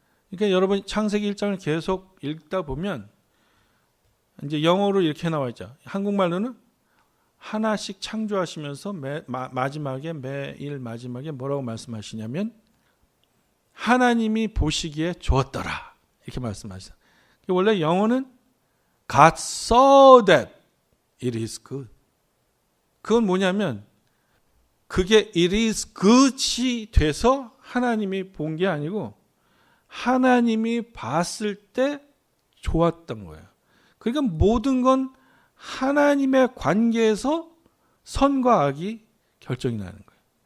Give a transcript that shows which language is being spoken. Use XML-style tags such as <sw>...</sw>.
<ko>그러니까 여러분 창세기 1장을 계속 읽다 보면 이제 영어로 이렇게 나와 있죠. 한국말로는 하나씩 창조하시면서 마지막에, 매일 마지막에 뭐라고 말씀하시냐면 하나님이 보시기에 좋았더라, 이렇게 말씀하셨어요.</ko> <en>원래 영어는 God saw that it is good.</en> <ko>그건 뭐냐면 그게 it is good 이 돼서 하나님이 본 게 아니고 하나님이 봤을 때 좋았던 거예요. 그러니까 모든 건 하나님의 관계에서 선과 악이 결정이 나는 거예요.</ko>